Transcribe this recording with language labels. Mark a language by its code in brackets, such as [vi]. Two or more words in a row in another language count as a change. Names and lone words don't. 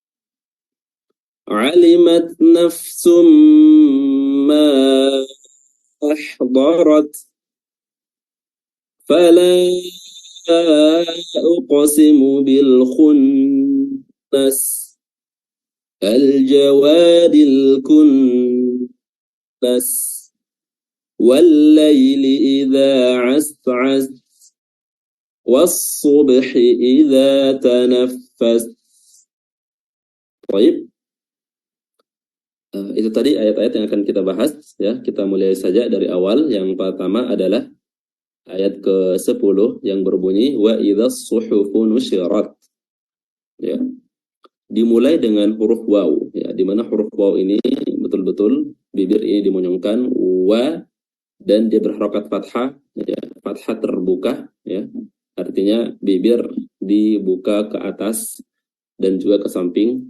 [ar] عَلِمَتْ نَفْسٌ مَّا أَحْضَرَتْ فَلَا أُقْسِمُ بِالْخُنَّسِ الجواد الكنس والليل إذا عسعس والصبح إذا تنفس. [id] Baik. Itu tadi ayat-ayat yang akan kita bahas, ya. Kita mulai saja dari awal. Yang pertama adalah ayat ke-10 yang berbunyi [ar] وإذا الصحف نشرت, [id] ya. Dimulai dengan huruf waw, ya, di mana huruf waw ini betul-betul bibir ini dimonyongkan wa, dan dia berharokat fathah, ya, fathah terbuka, ya, artinya bibir dibuka ke atas dan juga ke samping.